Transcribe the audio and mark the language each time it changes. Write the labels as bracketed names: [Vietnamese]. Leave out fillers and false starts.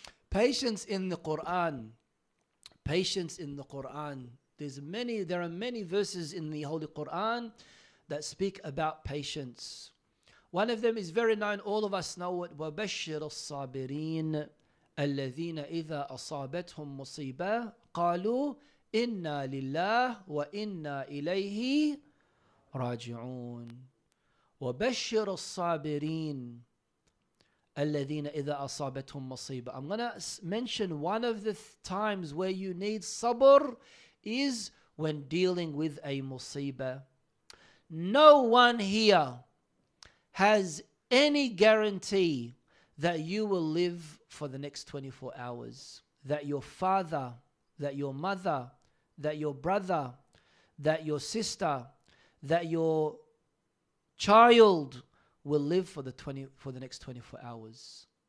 [English] Patience in the Quran. Patience in the Quran. There are many verses in the Holy Quran that speak about patience. One of them is very known. All of us know it. [Arabic] وَبَشِّرَ الصَّابِرِينَ الَّذِينَ إِذَا أَصَابَتْهُمْ مُصِيبَةٌ قالوا إنا لله وإنا إليه راجعون وبشر الصابرين الذين إذا أصابتهم مصيبة. [English] I'm going to mention one of the times where you need sabr is when dealing with a musibah. No one here has any guarantee that you will live for the next 24 hours, that your father, that your mother, that your brother, that your sister, that your child will live for the next 24 hours.